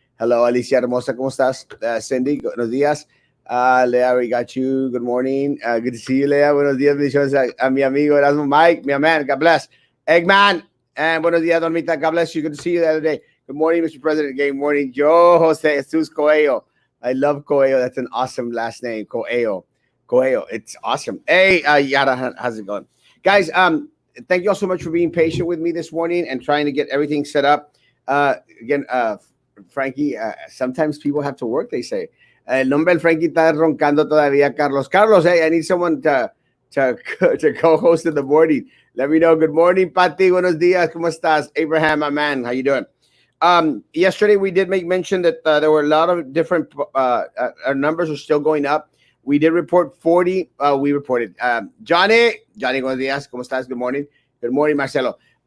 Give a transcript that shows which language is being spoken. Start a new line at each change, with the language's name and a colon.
Spanish: Hello, Alicia Hermosa, ¿cómo estás?
English: Cindy,
Spanish: buenos días.
English: Lea, we got you. Good morning. Good to see you, Lea.
Spanish: Buenos días. Bendiciones a mi amigo Erasmo Mike,
English: my man. God bless.
Spanish: Eggman. And buenos días, Dormita.
English: God bless you. Good to see you the other day. Good morning, Mr. President. Good morning, Joe Jose Jesus Coelho. I love Coelho. That's an awesome last name, Coelho. Coelho. It's awesome. Hey, Yada, how's it going? Guys, thank you all so much for being patient with me this morning and trying to get everything set up. Again, Frankie, sometimes people have to work, they say.
Spanish: El nombre del Frankie está roncando todavía, Carlos.
English: Carlos, hey, I need someone to co-host in the morning. Let me know. Good morning, Pati.
Spanish: Buenos días. ¿Cómo estás?
English: Abraham, my man. How you doing? Yesterday, we did make mention that there were a lot of different our numbers are still going up. We did report 40. We reported. Johnny,
Spanish: buenos días. ¿Cómo estás?
English: Good morning. Good morning, Marcelo.